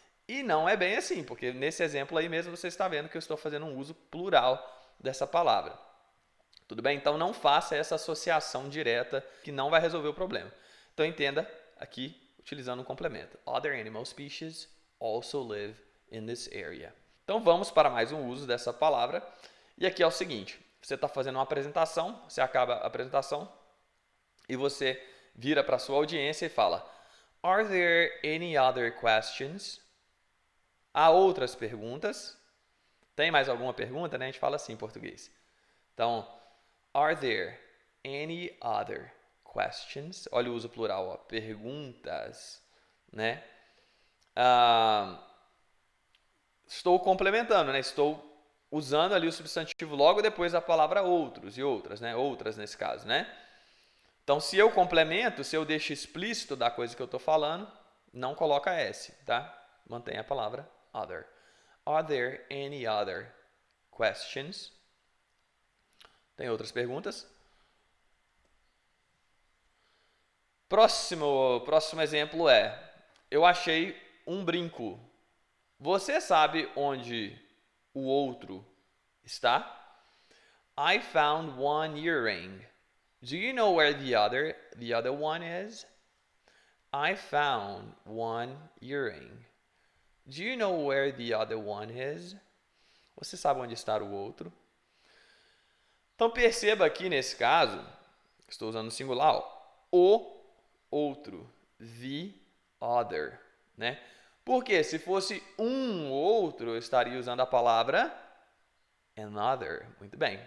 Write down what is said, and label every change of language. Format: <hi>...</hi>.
<pt>E não é bem assim, porque nesse exemplo aí mesmo você está vendo que eu estou fazendo um uso plural dessa palavra. Tudo bem? Então, não faça essa associação direta que não vai resolver o problema. Então, entenda aqui, utilizando um complemento.</pt> <en>Other animal species also live in this area.</en> <pt>Então, vamos para mais um uso dessa palavra. E aqui é o seguinte, você está fazendo uma apresentação, você acaba a apresentação e você vira para a sua audiência e fala,</pt> <en>Are there any other questions?</en> <pt>Há outras perguntas? Tem mais alguma pergunta? Né? A gente fala assim em português.</pt> <en>Então, Are there any other questions?</en> <pt>Olha o uso plural, ó, perguntas, né? Estou complementando, né? Estou usando ali o substantivo logo depois da palavra outros e outras, né? Outras nesse caso, né? Então, se eu complemento, se eu deixo explícito da coisa que eu estou falando, não coloca S, tá? Mantenha a palavra other.</pt> <en>Are there any other questions?</en> <pt>Tem outras perguntas? Próximo exemplo é: eu achei um brinco. Você sabe onde o outro está?</pt> <en>I found one earring. Do you know where the other one is? I found one earring. Do you know where the other one is?</en> <pt>Você sabe onde está o outro? Então perceba aqui nesse caso, estou usando o singular, o outro, the other, né? Porque se fosse um outro, eu estaria usando a palavra another. Muito bem.</pt>